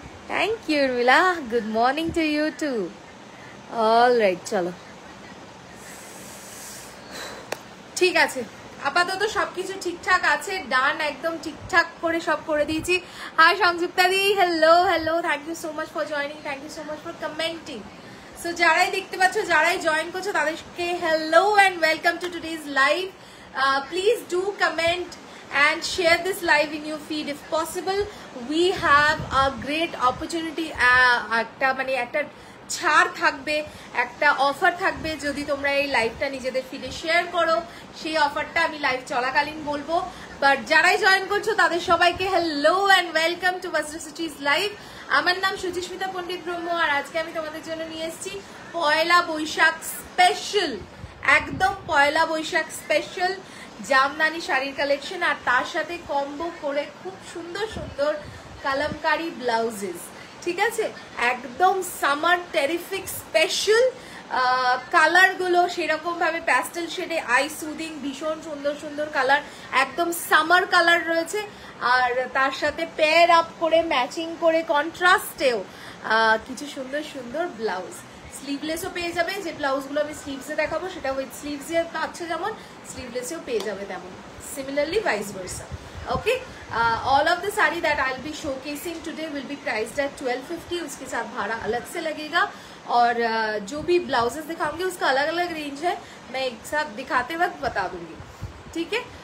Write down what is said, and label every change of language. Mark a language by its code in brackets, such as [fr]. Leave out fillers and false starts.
[en] Thank you Urmila, good morning to you too. [bn] Alright, চলো ঠিক আছে, আপাতত সবকিছু ঠিকঠাক আছে, ডান, একদম ঠিকঠাক করে সব করে দিয়েছি। [en] Hi Sanjukta দি, hello, thank you so much for joining, thank you so much for commenting. [bn] So যারাই দেখতে পাচ্ছ, যারাই জয়েন করছো, তাদেরকে [en] Hello and welcome to today's live. Please do comment and share this live in your feed if possible. We have a great opportunity. [bn] একটা ছাড় থাকবে, একটা অফার থাকবে যদি তোমরা এই লাইভটা নিজেদের ফিডে শেয়ার করো। সেই অফারটা আমি লাইভ চলাকালীন বলবো। বাট যারাই জয়েন করছো তাদের সবাইকে [en] Hello and welcome to varsity's live. [bn] আমার নাম সুচিস্মিতা পণ্ডিত ব্রহ্ম, আর আজকে আমি তোমাদের জন্য নিয়ে এসেছি পয়লা বৈশাখ স্পেশাল, একদম পয়লা বৈশাখ স্পেশাল জামদানি শাড়ির কালেকশন, আর তার সাথে কম্বো করে খুব সুন্দর কালামকারি ব্লাউজেস। ঠিক আছে, একদম সামার টেরিফিক স্পেশাল। কালারগুলো সেরকম ভাবে প্যাস্টেল শেডে, আই সুদিং, ভীষণ সুন্দর কালার, একদম সামার কালার রয়েছে। আর তার সাথে পেয়ার আপ করে, ম্যাচিং করে, কন্ট্রাস্টেও কিছু সুন্দর ব্লাউজ। স্লিভলেসও পেয়ে যাবে, যে ব্লাউজগুলো আমি স্লিভসে দেখাবো সেটা উইথ স্লিভসে পাচ্ছ যেমন, স্লিভলেসেও পেয়ে যাবে তেমন, similarly vice versa. [en] Okay, all of the sari that I'll be showcasing today will be priced at 1250. [hi] उसके साथ भाड़ा अलग से लगेगा। और जो भी ब्लाउजेस दिखाऊंगी उसका अलग अलग रेंज है, मैं एक साथ दिखाते वक्त बता दूंगी, ठीक है।